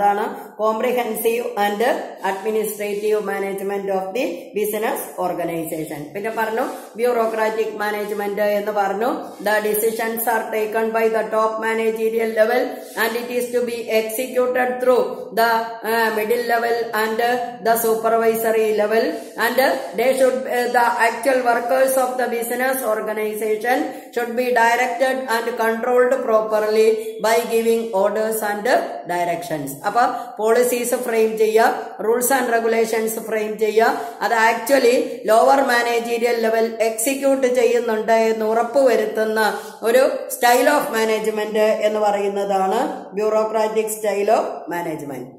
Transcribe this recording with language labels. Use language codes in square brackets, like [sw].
[ml] അതാണ് [en] Comprehensive and administrative management of the business organization. [ml] പിന്നെ പറഞ്ഞു ബ്യൂറോക്രാറ്റിക് മാനേജ്മെന്റ് എന്ന് പറഞ്ഞു. [en] The decisions are taken by the top managerial level and it is to be executed through the middle level and the supervisory level, and they should the actual workers of the business organization should be directed and controlled properly by giving orders and directions. [ml] അപ്പൊ policies frame ചെയ്യുക, rules and regulations frame ചെയ്യുക, അത് actually lower managerial level execute ചെയ്യുന്നുണ്ട് എന്ന് ഉറപ്പുവരുത്തുന്ന ഒരു style of management എന്ന് പറയുന്നതാണ് ബ്യൂറോക്രാറ്റിക് സ്റ്റൈൽ ഓഫ് മാനേജ്മെന്റ്.